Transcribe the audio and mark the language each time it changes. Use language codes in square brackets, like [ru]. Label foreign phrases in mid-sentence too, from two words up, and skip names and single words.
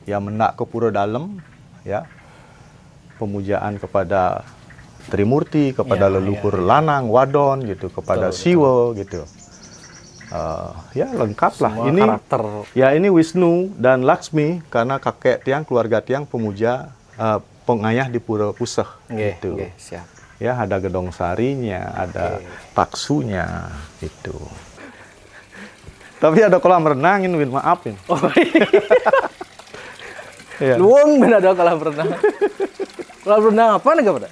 [id] Ya, mendak ke pura dalam. Ya. Pemujaan kepada Trimurti, kepada leluhur lanang, wadon, gitu, kepada Siwa, gitu. Ya, lengkap lah. Semua Ini karakter. Ya, ini Wisnu dan Laksmi karena kakek tiang, keluarga tiang pemuja pengayah di Pura Puseh, gitu. Siap. Ya, ada gedong sarinya, ada taksunya, gitu. Tapi ada kolam renang, Win, maafin. Oh, iya. Ya. Luang benar ada kolam renang. Kolam renang apa nih, Pak?